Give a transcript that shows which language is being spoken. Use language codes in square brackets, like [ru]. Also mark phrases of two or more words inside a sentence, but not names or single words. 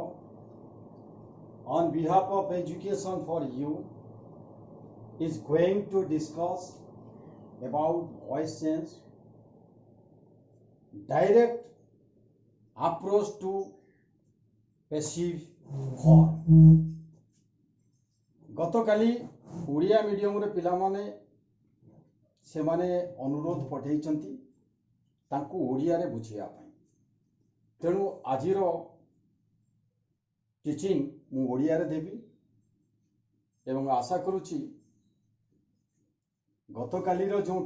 [en] On behalf of Education for You, is going to discuss about voice change, direct approach to passive form. [or] ଗତକାଲି ଓଡ଼ିଆ ମିଡିୟମ ରେ ପିଲା ମାନେ ସେ ମାନେ ଅନୁରୋଧ ପଠେଇଛନ୍ତି ତାଙ୍କୁ ଓଡ଼ିଆ ରେ ବୁଝିଆ ପାଇଁ ତେଣୁ ଆଜିର ଟିଚିଂ ମୁଁ ଓଡ଼ିଆ ରେ ଦେବି ଏବଂ ଆଶା କରୁଛି ଗତକାଲି ରୋ ଯୋ